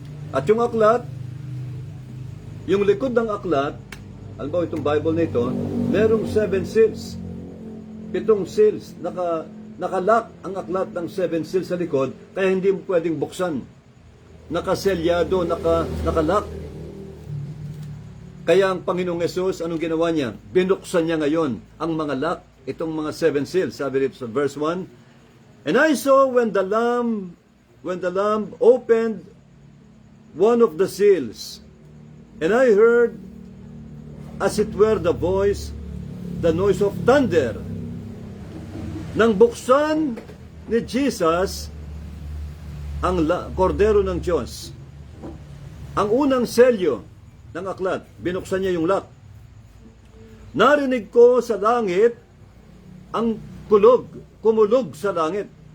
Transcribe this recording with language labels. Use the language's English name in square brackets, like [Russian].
[Filipino] At yung aklat, yung likod ng aklat, alam ba itong Bible na ito, merong 7 seals. 7 seals. Nakalock ang aklat ng 7 seals sa likod, kaya hindi mo pwedeng buksan. Nakaselyado, nakalock. Kaya ang Panginoong Yesus, anong ginawa niya? Binuksan niya ngayon ang mga lock, itong mga 7 seals. Sabi dito sa verse 1, [English] "And I saw when the Lamb opened one of the seals, and I heard, as it were the noise of thunder." [Filipino] Nang buksan ni Jesus ang kordero ng Diyos, ang unang selyo ng aklat, binuksan niya yung lock. Narinig ko sa langit ang kumulog sa langit.